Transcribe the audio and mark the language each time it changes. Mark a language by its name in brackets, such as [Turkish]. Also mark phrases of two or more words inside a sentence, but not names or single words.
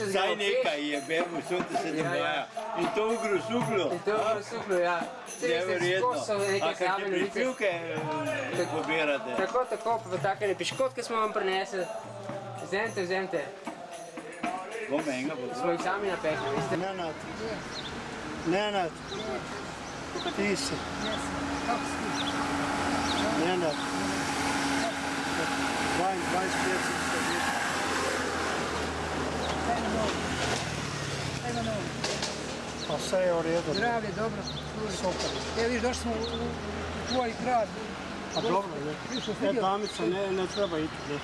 [Slovenian] Saj nekaj je, bemo, so da se dogaja. In to v Grosuklu. In to v Grosuklu, ja. Neverjetno. A kakšne prispevke pobirate? Tako, pa takele piškotke smo vam prinesli. Vzemite. Bom enega bo. Smo jih sami napekli, veste? [Croatian] Nenad. Ti si. Nenad. 25 Pa sve je u redu. Zdravlje, dobro. Super. Evo viš, došli smo u tvoj grad. A dobro, ne. Ne, Damica, ne treba iti, ne.